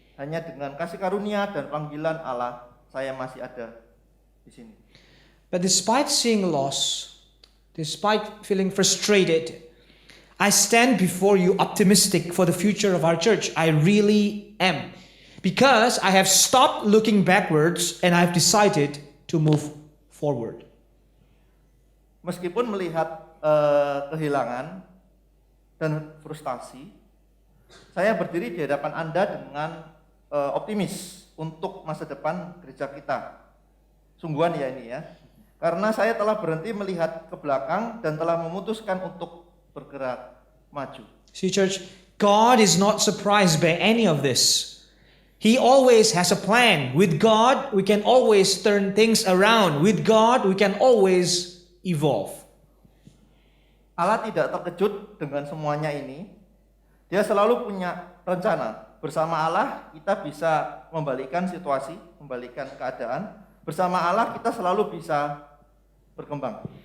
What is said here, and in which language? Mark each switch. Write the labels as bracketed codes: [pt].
[id] Hanya dengan kasih karunia dan panggilan Allah, saya masih ada di sini. [en] But despite seeing loss, despite feeling frustrated, I stand before you optimistic for the future of our church. I really am. Because I have stopped looking backwards and I've decided to move forward. [id] Meskipun melihat kehilangan dan frustasi, saya berdiri di hadapan Anda dengan optimis untuk masa depan gereja kita. Sungguhan ya ini ya. Karena saya telah berhenti melihat ke belakang dan telah memutuskan untuk bergerak maju. [en] See, church, God is not surprised by any of this. He always has a plan. With God, we can always turn things around. With God, we can always evolve. [id] Allah tidak terkejut dengan semuanya ini. Dia selalu punya rencana. Bersama Allah kita bisa membalikkan situasi, membalikkan keadaan. Bersama Allah kita selalu bisa berkembang.